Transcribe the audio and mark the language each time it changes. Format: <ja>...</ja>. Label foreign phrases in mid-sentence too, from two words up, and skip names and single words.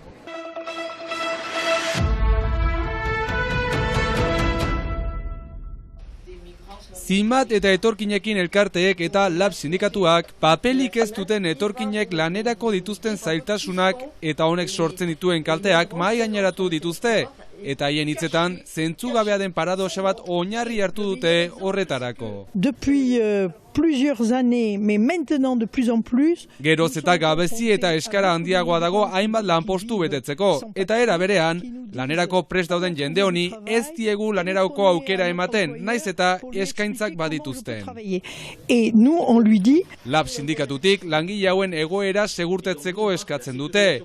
<eu>Zimat eta etorkinekin elkarteek eta lab sindikatuak papelik ez duten etorkinek lanerako dituzten zailtasunak eta honek sortzen dituen kalteak mahai gaineratu dituzte. Eta haien hitzetan, zentzugabea den paradoxa bat oinarri hartu dute horretarako.</eu> <fr>Depuis plusieurs années, mais maintenant de plus en plus.</fr> <eu>Geroz eta gabezi eta eskara handiagoa dago hainbat lanpostu betetzeko. Eta era berean, lanerako prest dauden jende honi ez diegu lanerako aukera ematen, naiz eta eskaintzak badituzten. Lab sindikatutik langile hauen egoera segurtetzeko eskatzen dute.</eu>